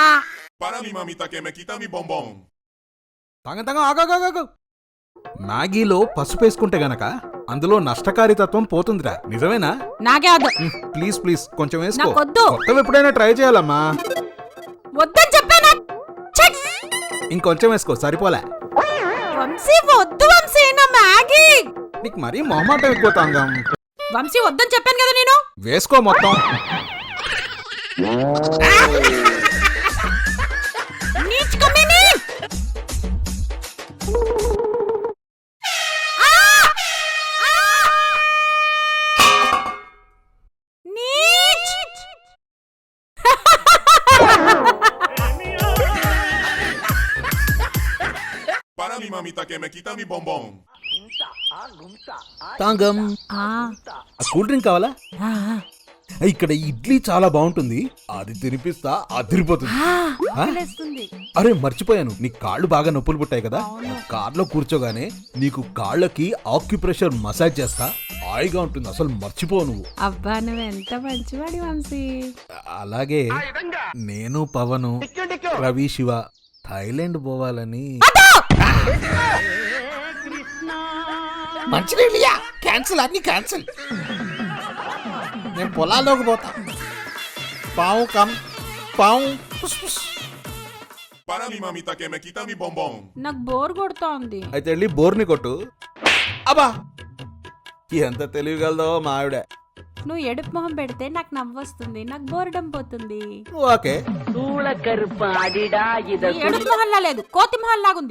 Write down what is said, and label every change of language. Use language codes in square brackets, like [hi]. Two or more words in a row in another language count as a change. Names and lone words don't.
[es] Para mi mamita que me quita mi bombón. ఆగాగాగాగు. [te] మ్యాగీలో పసుపు వేసుకుంటే గనక అందులో నష్టకారితత్వం పోతుందిరా, నిజమేనా? నాకే వద్దు. [en] please please [te] కొంచెం వేసుకో. నాకొద్దు. కొత్తవి ఎప్పుడైనా ట్రై చేయాలమ్మా. వద్దని చెప్పానా? ఛట్! ఇంకొంచెం వేసుకో, సరిపోలే. వంశీ వద్దు వంశీ, నా మ్యాగీ. నీకు మరీ మొహమాటం ఎక్కువతాంగం. వంశీ వద్దని చెప్పాను కదా నేను. వేసుకో మొత్తం. [hi] नीच कमीनी. [te] నీచ్. [es] Para mi mamita que me quita mi bombón. [te] తాంగం, [en] cool drink [te] కావాలా? ఇక్కడ ఇడ్లీ చాలా బాగుంటుంది, అది తినిపిస్తా, అదిరిపోతుంది. అరే మర్చిపోయాను, నీ కాళ్ళు బాగా నొప్పులు పుట్టాయి కదా, కార్లో కూర్చోగానే నీకు కాళ్ళకి [en] acupressure massage [te] చేస్తా, హాయిగా ఉంటుంది, అసలు మర్చిపో నువ్వు. అబ్బా నువ్వు ఎంత మంచివాడి వంశీ. అలాగే నేను పవను రవి శివ థాయిలాండ్ పోవాలని. మంచినీళ్ళియా క్యాన్సిల్, అన్ని క్యాన్సిల్. నేను పొలాల్లోకి పోతా. పావు కమ్ పావు. [es] Para mi mamita que me quita mi bombón. [te] నాకు బోర్ కొడుతా ఉంది. అయితే వెళ్ళి బోర్ని కొట్టు. అబ్బా ఎంత తెలివిగలదో మా ఆవిడ. నువ్వు ఎడుపు మొహం పెడితే నాకు నవ్వొస్తుంది, నాకు బోరడం పోతుంది. ఓకే, ఎడుపు మొహల్లా లేదు, కోతి మొహల్లాగుంది.